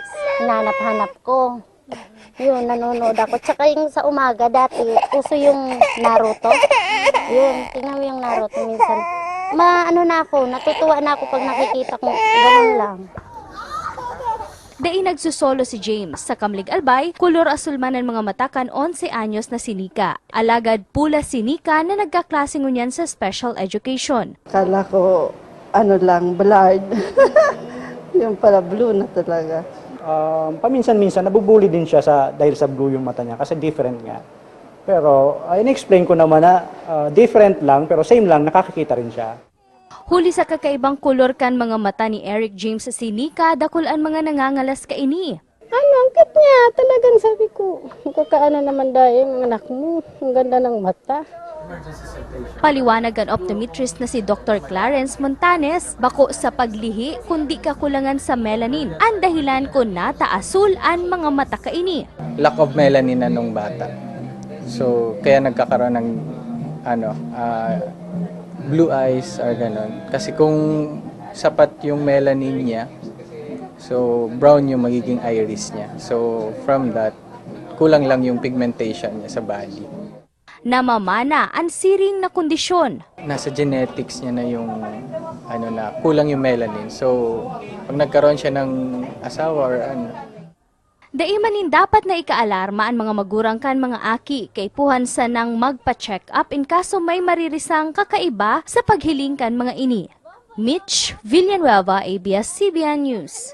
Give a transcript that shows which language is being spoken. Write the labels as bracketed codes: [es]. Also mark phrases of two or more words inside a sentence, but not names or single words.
[tl] Hinanap-hanap ko. Yun, nanonood ako. Tsaka yung sa umaga dati, uso yung Naruto. Yun, tingnan mo yung Naruto minsan. Natutuwa na ako pag nakikita ko. Ganun lang. [bik] Dai nagsusolo si James sa Kamlig Albay, kulor asul man ang mga matakan 11 anyos na si Nika. Alagad pula si Nika na nagkaklase ngunyan sa [en] special education. [tl] Kala ko, blurred. Yung pala blue na talaga. Paminsan-minsan, nabubuli din siya dahil sa blue yung mata niya kasi different nga. Pero in-explain ko naman na different lang pero same lang, nakakakita rin siya. [bik] Huli sa kakaibang kulor kan mga mata ni Eric James sa si Nika, dakul ang mga nangangalas kaini. [tl] Ang cute niya. Talagang sabi ko, magkakaano naman dahil ang anak mo. Ang ganda ng mata. [bik] Paliwanag ang optometrist na si Dr. Clarence Montanes, bako sa paglihi kundi kakulangan sa melanin. Ang dahilan kung nataasul ang mga mata kaini. [en] Lack of melanin na nung bata. [tl] So, kaya nagkakaroon ng [en] blue eyes [tl] or ganon. Kasi kung sapat yung melanin niya, so brown yung magiging iris niya. [en] So, from that, [tl] kulang lang yung pigmentation niya sa body. [bik] Namamana ang siring na kondisyon. [tl] Nasa genetics niya na yung kulang yung melanin. So, pag nagkaroon siya ng asawa or [bik] Daimanin dapat na ikaalarma ang mga magurang kan mga aki kay puhan sa nang magpa-check up in kaso may maririsang kakaiba sa paghiling kan mga ini. Mitch Villanueva, ABS-CBN News.